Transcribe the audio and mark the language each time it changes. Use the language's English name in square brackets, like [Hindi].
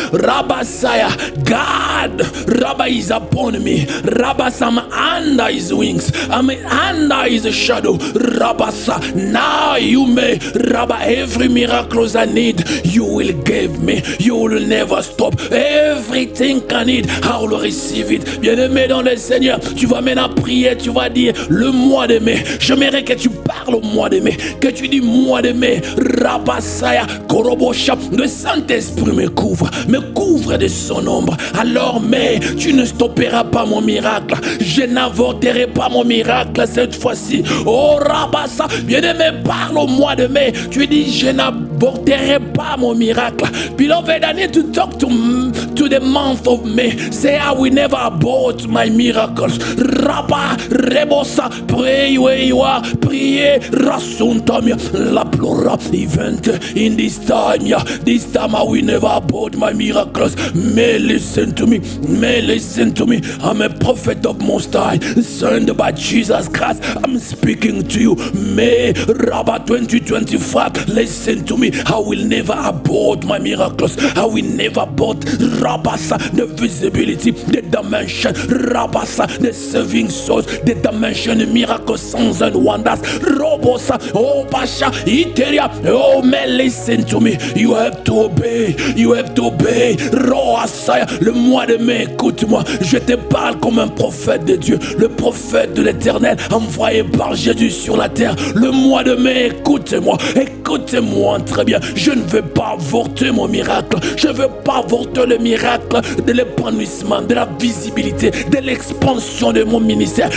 [English] Rabasaya, God, Rabba is upon me. Rabas, I'm under his wings. I'm under his shadow. Rabasa, now you may. Rabba, every miracle I need, you will give me. You will never stop. Everything I need, I will receive it. [French] Bien-aimé dans le Seigneur, tu vas maintenant prier, tu vas dire le mois de mai. J'aimerais que tu parles au mois de mai, que tu dis mois de mai, Rabasaya, Korobosha, le Saint-Esprit me couvre de son ombre. Alors, mais tu ne stopperas pas mon miracle. Je n'avorterai pas mon miracle cette fois-ci. Oh Rabassa, bien-aimé, parle au mois de mai. Tu dis, je n'avorterai pas mon miracle. [English] Beloved, I need to talk to the month of May. Say, I will never abort my miracles. Rabba, Rebosa, pray where you are. Priez, Rasuntamia, La Plura event in this time. Yeah, this time I will never abort my miracles. May listen to me. May listen to me. I'm a prophet of Most High, sent by Jesus Christ. I'm speaking to you. May Rabba 2025. Listen to me. I will never abort my miracles. I will never abort Rabasa, the visibility, the dimension, Rabasa, the saving souls, the dimension, the miracle signs and wonders. Robosa, oh Pasha, Iteria, oh man, listen to me. You have to obey. You have to obey. [French] Roasaya, le mois de mai, écoute-moi. Je te parle comme un prophète de Dieu, le prophète de l'Éternel, envoyé par Jésus sur la terre. Le mois de mai, écoutez-moi. Écoutez-moi très bien. Je ne veux pas avorter mon miracle. Je ne veux pas avorter le miracle de l'épanouissement, de la visibilité, de l'expansion de mon ministère.